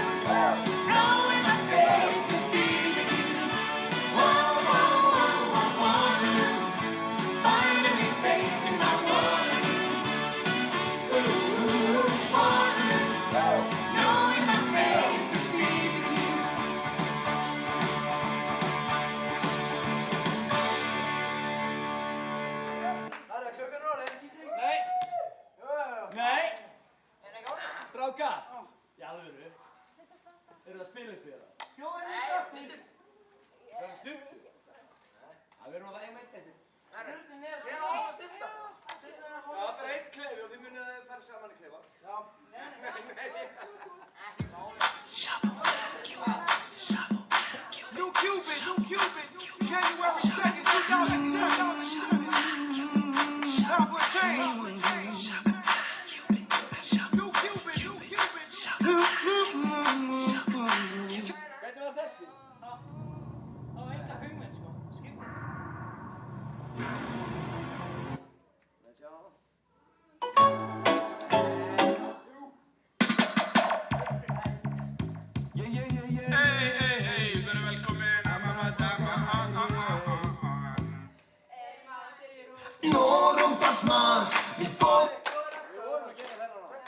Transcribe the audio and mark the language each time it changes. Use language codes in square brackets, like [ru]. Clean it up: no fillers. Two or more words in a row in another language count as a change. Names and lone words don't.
[en] Knowing my fate is to be with you. Waterloo, Finally facing my Waterloo. Waterloo, Knowing my fate is to be with you. [is] Það er klukkan orðin. Nei. Nei. Strákar. Í alvöru. Eru það að spila upp í það? Fjórir stafnir. Það er stutt. Það verður nú það einmitt eftir. Stjórnin er. Við erum að styrta. Stjórnin er að Já, hóla. bara einn klefi og þið munið að fara saman í klefa. Já. Nei. [en] New Cupid, January 2nd, 2007. Time for a change. New Cupid. [is] Hvernig var þessi? Það var enga hugmynd sko. Skiptir ekki. [en] Let's go. [is] Hey, verið velkomin. [es] No rompas más, mi pobre. [is] Við vorum að gera þennan á.